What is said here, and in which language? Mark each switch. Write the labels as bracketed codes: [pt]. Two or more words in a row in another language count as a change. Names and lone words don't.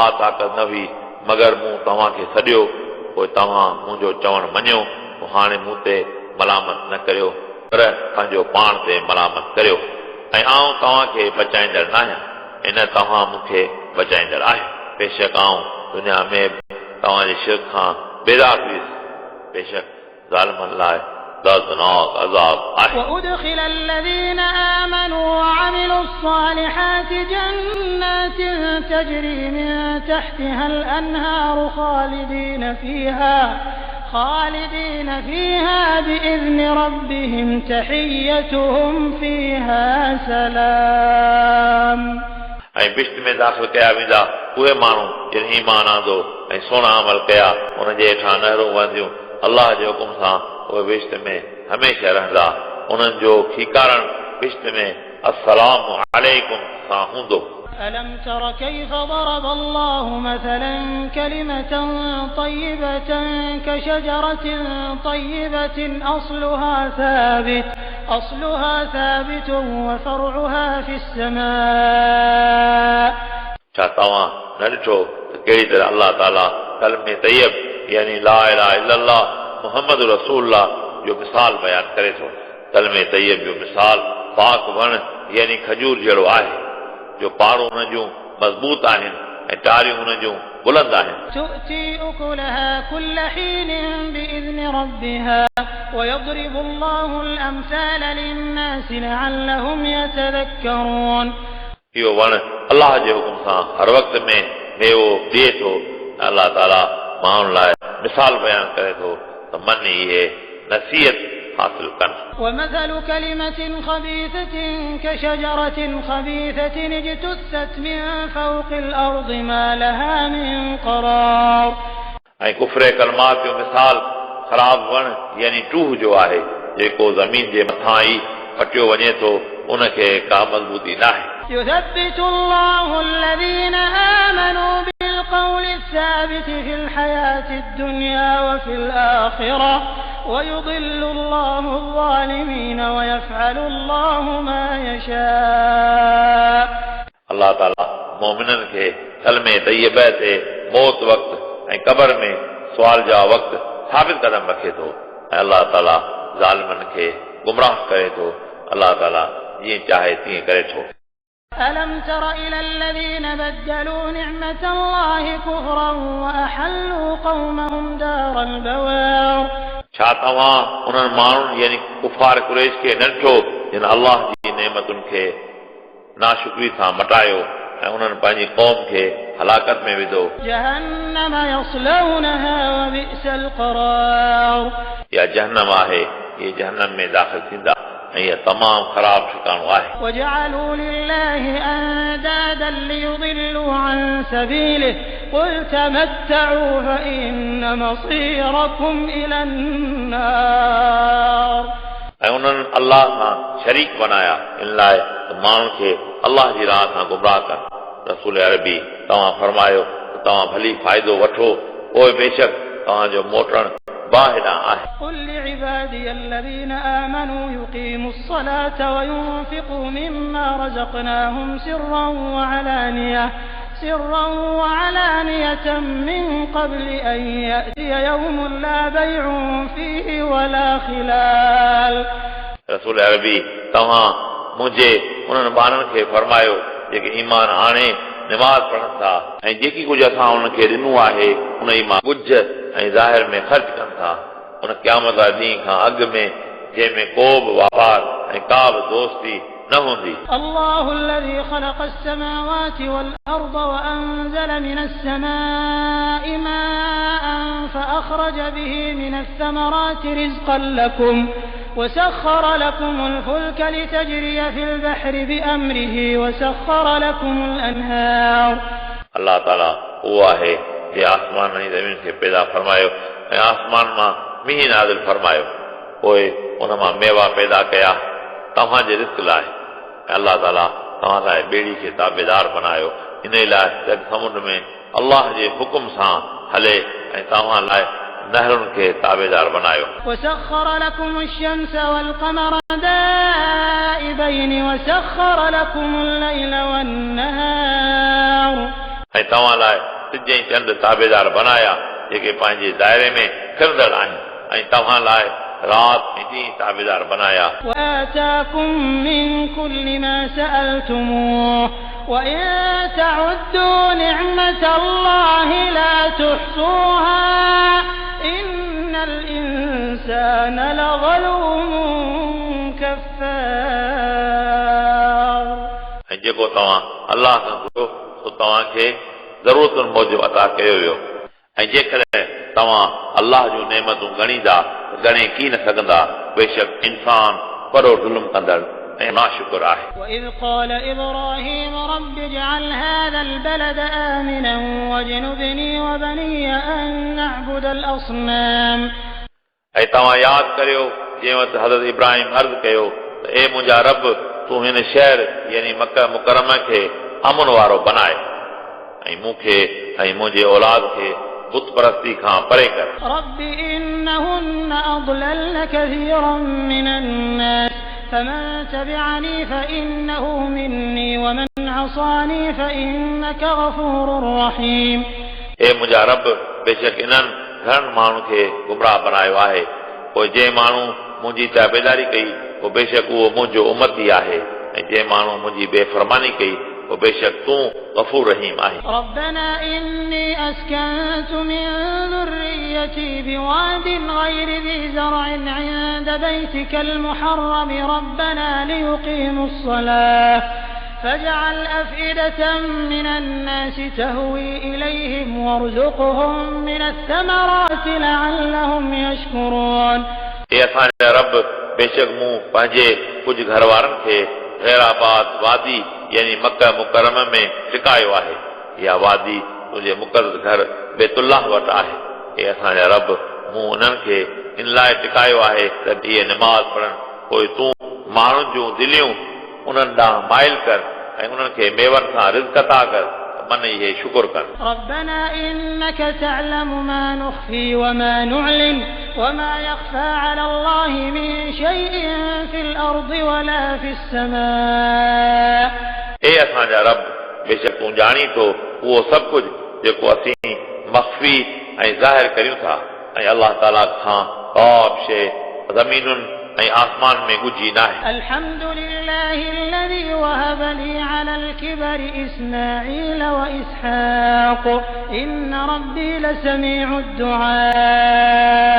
[sd] ताक़त न हुई मगर मूं तव्हांखे सॾियो पोइ तव्हां मुंहिंजो चवणु मञियो पोइ हाणे मूं ते मलामत न करियो पर पंहिंजो पाण ते मलामत करियो ऐं आउं तव्हांखे बचाईंदड़ न आहियां इन तव्हां मूंखे बचाईंदड़ आहियो बेशक आउं दुनिया में तव्हांजे शिरक खां बेदार हुयुसि बेशक ज़ालिमनि लाइ दर्दनाक अज़ाब आहे [ar] وأدخل الذين آمنوا وعملوا الصالحات جنات تجري من تحتها الأنهار خالدين فيها بإذن ربهم تحيتهم فيها سلام [sd] ऐं बिश्त में दाख़िल कया वेंदा उहे माण्हू जिन ईमान आंदो ऐं सुहिणा अमल कया उन जे हेठां नहरूं वहंदियूं अलाह जे हुकुम सां उहे बिश्त में हमेशह रहंदा उन्हनि जो खीकारण बिश्त में [ar] السلام عليكم [sd] सां हूंदो [ar] ألم تر كيف ضرب الله مثلا كلمة طيبة كشجرة طيبة أصلها ثابت وفرعها في السماء [sd] छा तव्हां न ॾिठो त कहिड़ी तरह अलाह ताला कलमे तैयब यानी [ar] لا إله إلا الله محمد رسول الله [sd] जो मिसाल बयान करे थो कलमे तैयब जो मिसाल पाक वण यानी खजूर जहिड़ो आहे जो पारूं हुन जूं मज़बूत आहिनि ऐं टारियूं हुन जूं बुलंद आहिनि [ar] تؤتي أكلها كل حين بإذن ربها ويضرب الله الأمثال للناس لعلهم يتذكرون [sd] इहो वण अलाह जे हुकुम सां हर वक़्त में मेवो ॾिए थो अलाह ताला माण्हुनि लाइ मिसाल बयान करे थो त मन इहे नसीहत हासिल कनि [ar] ومثل كلمة خبيثة كشجرة خبيثة اجتثت من فوق الأرض ما لها من قرار [sd] ऐं कुफरे कलमात जो मिसाल ख़राब वण यानी टूह जो आहे जेको ज़मीन जे मथां ई पटियो वञे थो उनखे का मज़बूती न आहे [ar] يثبت الله الذين آمنوا بالقول الثابت في الحياة الدنيا وفي الآخرة ويضل الله الظالمين ويفعل الله ما يشاء [sd] अलाह ताला मोमिननि खे कलमे तैयबा ते मौत वक़्त ऐं क़बर में सुवाल जा वक़्त साबित क़दम रखे थो ऐं अलाह ताला ज़ालिमनि खे गुमराह करे थो अलाह ताला जीअं चाहे तीअं करे थो [ar] ألم تر إلى الذين بدلوا نعمة الله كفرا وأحلوا قومهم دار البوار [sd] छा तव्हां उन्हनि माण्हुनि यानी कुफार कुरैश खे न ॾिठो जिन अल्लाह जी नेमतुनि खे नाशुक्री सां मटायो ऐं उन्हनि पंहिंजी क़ौम खे हलाकत में विधो [ar] جهنم يصلونها وبئس القرار [sd] या जहन्नम आहे ये जहन्नम में दाख़िल थींदा ऐं इहा तमामु ख़राब ठिकाणो आहे [ar] وجعلوا لله أندادا ليضلوا عن سبيله قل تمتعوا فإن مصيركم إلى النار [sd] ऐं उन्हनि अल्लाह सां शरीक बनाया इन लाइ त माण्हुनि खे अल्लाह जी राह सां गुमराह कनि रसूल अरबी तव्हां फरमायो त तव्हां भली फ़ाइदो वठो पोइ बेशक तव्हांजो मोटणु बाहिॾां आहे [ar] قل لعبادي الذين آمنوا يقيموا الصلاة وينفقوا مما رزقناهم سرا وعلانية من قبل أن يأتي يوم لا بيع فيه ولا خلال [sd] रसूल अरबी तव्हां मुंहिंजे उन्हनि ॿारनि खे फरमायो जेके ईमान आणे निमाज़ पढ़नि था ऐं जेकी कुझु असां उन्हनि खे ॾिनो आहे उन ई मां कुझ ऐं ज़ाहिर में ख़र्च कनि था उन क़यामत वारे ॾींहं खां अॻु में जंहिंमें को बि वापार ऐं का बि दोस्ती न हूंदी [ar] الله الذي خلق السماوات والأرض وأنزل من السماء ماء فأخرج به من الثمرات رزقا لكم وسخر لكم الفلك لتجري في البحر بأمره وسخر لكم الأنهار [sd] अल्लाह ताला उहो आहे जे आसमान ऐं ज़मीन खे पैदा फरमायो ऐं आसमान मां मींहुं नाज़िल फरमायो पोइ उन मां मेवा पैदा कया तव्हांजे रिस्क लाइ ऐं अल्लाह ताला तव्हां लाइ ॿेड़ी खे ताबेदार बनायो इन लाइ त समुंड में अल्लाह जे हुकुम सां हले ऐं तव्हां लाइ नहरुनि खे ताबेदार बनायो [ar] وسخر لكم الشمس والقمر دائبين وسخر لكم الليل والنهار [sd] ऐं तव्हां लाइ सिज ऐं चंड ताबेदार बनाया जेके पंहिंजे दायरे में फिरंदड़ आहिनि ऐं तव्हां लाइ रात ऐं ॾींहुं ताबेदार बनाया [ar] وآتاكم من كل ما سألتموه وإن تعدوا نعمة الله لا تحصوها إن الإنسان لظلوم كفار [sd] ऐं जेको तव्हां अल्लाह सां घुरो सो तव्हांखे ज़रूरतुनि मूजिबि अता कयो वियो ऐं जेकॾहिं तव्हां अल्लाह जूं नेमतूं ॻणींदा ॻणे कीन सघंदा बेशक इंसान वॾो ज़ुल्म कंदड़ ऐं नाशुक्र आहे [ar] وإذ قال إبراهيم رب اجعل هذا البلد آمنا واجنبني وبني أن نعبد الأصنام [sd] ऐं तव्हां यादि करियो जंहिं वक़्तु हज़रत इब्राहिम अर्ज़ु कयो त ए मुंहिंजा रब तूं हिन शहर यानी मक्का मुकरमा खे अमन वारो बनाए ऐं मूंखे ऐं मुंहिंजे औलाद खे बुत परस्ती खां परे कर [ar] رب إنهن أضللن كثيرا من الناس فمن تبعني فإنه مني ومن عصاني فإنك غفور رحيم [sd] ए मुंहिंजा रब बेशक इन्हनि घणनि माण्हुनि खे गुमराह बनायो आहे पोइ जंहिं माण्हू मुंहिंजी ताबेदारी कई पोइ बेशक उहो मुंहिंजो उम्मती आहे ऐं जंहिं माण्हू मुंहिंजी बेफ़रमानी कई पोइ बेशक तूं [ar] غفور رحيم [sd] आहीं [ar] ربنا إني أسكنت من ذريتي بواد غير ذي زرع عند بيتك المحرم ربنا ليقيموا الصلاة فاجعل أفئدة من الناس تهوي إليهم وارزقهم من الثمرات لعلهم يشكرون [sd] ए असांजा रब बेशक मूं पंहिंजे कुझु घर वारनि खे गैराबाद वादी यानी मक्का मुकरम में टिकायो आहे इहा वादी तुंहिंजे मुक़दस घर बैतुल्लाह वटि आहे ए असांजा रब मूं उन्हनि खे इन लाइ टिकायो आहे त इहे निमाज़ पढ़नि पोइ तूं माण्हुनि जूं दिलियूं उन्हनि ॾांहुं माइल कर ऐं उन्हनि खे मेवनि सां रिज़्क़ अता कर मन इहे शुकुर कर [ar] ربنا إنك تعلم ما نخفي وما نعلن وما يخفى على الله من شيء في الأرض ولا في السماء [sd] ए असांजा रब बेशक तूं ॼाणी थो उहो सभु कुझु जेको असीं मख़फ़ी ऐं ज़ाहिर करियूं था ऐं अलाह ताला खां का बि शइ ज़मीनुनि ऐं आसमान में ॻुझी नाहे [ar] الحمد لله الذي وهب لي على الكبر إسماعيل وإسحاق إن ربي لسميع الدعاء